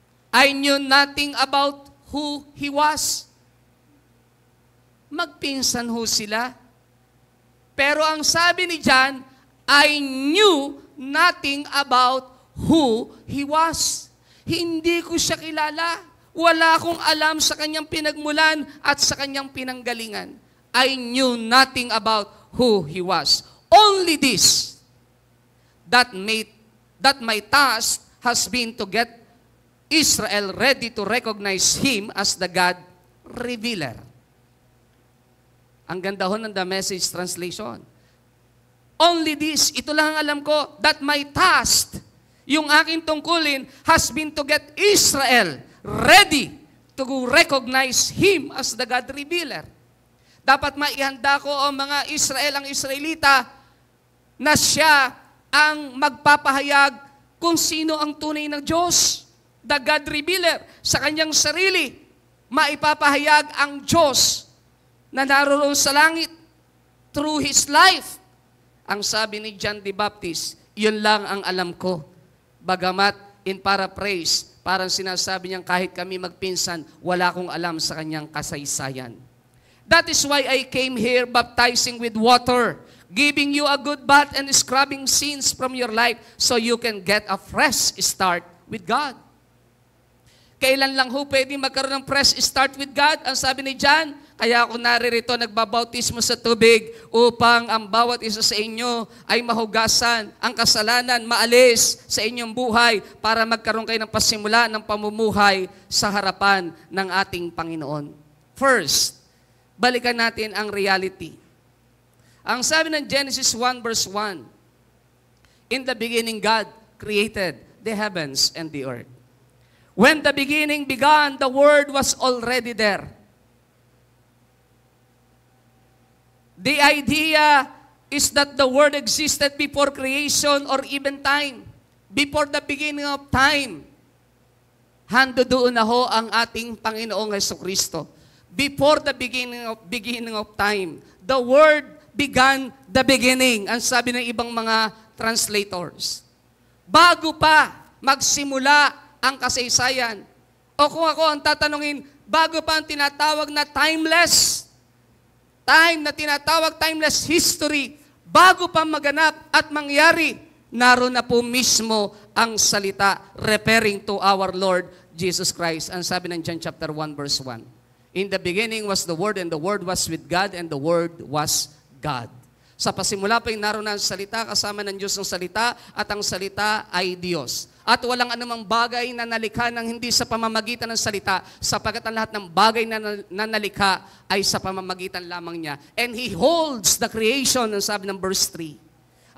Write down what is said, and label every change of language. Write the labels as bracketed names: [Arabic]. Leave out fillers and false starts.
[English] I knew nothing about who He was. [Filipino] Magpinsan ho sila. Pero ang sabi ni John, [English] I knew nothing about who He was. [Filipino] Hindi ko siya kilala. Wala akong alam sa kanyang pinagmulan at sa kanyang pinanggalingan. [English] I knew nothing about who He was. Only this, that my task has been to get Israel ready to recognize Him as the God revealer. [Filipino] Ang ganda ho ng [English] The Message Translation. Only this, [Filipino] ito lang ang alam ko, [English] that my task, [Filipino] yung aking tungkulin, [English] has been to get Israel ready to recognize Him as the God revealer. [Filipino] Dapat maihanda ko ang mga Israel, ang Israelita, na siya ang magpapahayag kung sino ang tunay na Diyos. [English] The God revealer. [Filipino] Sa kanyang sarili, maipapahayag ang Diyos na naroon sa langit [English] through His life. [Filipino] Ang sabi ni John the Baptist, yun lang ang alam ko. Bagamat, [English] in paraphrase, [Filipino] parang sinasabi niyang kahit kami magpinsan, wala akong alam sa kanyang kasaysayan. [English] That is why I came here baptizing with water, giving you a good bath and scrubbing sins from your life so you can get a fresh start with God. [Filipino] Kailan lang ho pwede magkaroon ng [English] fresh start with God? [Filipino] Ang sabi ni John, kaya ako naririto nagbabautismo sa tubig upang ang bawat isa sa inyo ay mahugasan ang kasalanan, maalis sa inyong buhay para magkaroon kayo ng pasimula ng pamumuhay sa harapan ng ating Panginoon. First, balikan natin ang reality. Ang sabi ng [English] Genesis 1 verse 1, in the beginning God created the heavens and the earth. When the beginning began, the Word was already there. The idea is that the Word existed before creation or even time. Before the beginning of time. [Filipino] Hando doon na ho ang ating Panginoong Jesucristo. [English] Before the beginning of time, the Word began the beginning. [Filipino] Ang sabi ng ibang mga translators. Bago pa magsimula ang kasaysayan. O kung ako ang tatanungin, bago pa ang tinatawag na timeless, time na tinatawag timeless history, bago pa maganap at mangyari, naroon na po mismo ang salita [English] referring to our Lord Jesus Christ. [Filipino] Ang sabi ng John chapter 1 verse 1. [English] In the beginning was the Word, and the Word was with God, and the Word was God. [Filipino] Sa pasimula pa yung naroon ang salita, kasama ng Diyos ang salita, at ang salita ay Diyos. At walang anumang bagay na nalikha ng hindi sa pamamagitan ng salita, sapagkat ang lahat ng bagay na nalikha ay sa pamamagitan lamang niya. [English] And He holds the creation, [Filipino] ang sabi ng [English] verse 3.